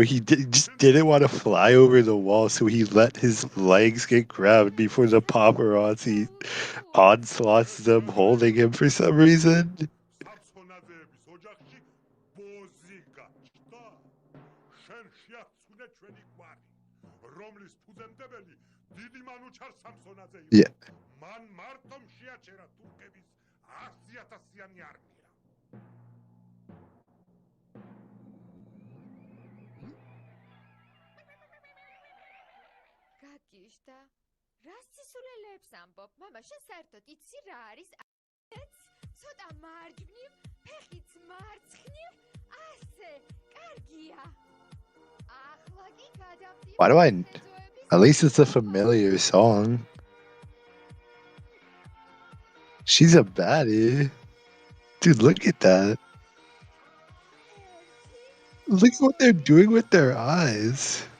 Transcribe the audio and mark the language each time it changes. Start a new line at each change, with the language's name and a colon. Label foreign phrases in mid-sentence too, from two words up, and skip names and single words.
English: He just didn't want to fly over the wall, so he let his legs get grabbed before the paparazzi onslaughts them, holding him for some reason. Yeah.
Georgian: გაგიშდა რა სისულელეებს ამბობ მამა შენ საერთოდ იცი რა არის ცოტა მარჯვნივ ფეხიც მარცხნივ ასე კარგია ახლა კი გადავდი
English: Why do I... At least it's a familiar song. She's a baddie. Dude, look at that. Look at what they're doing with their eyes.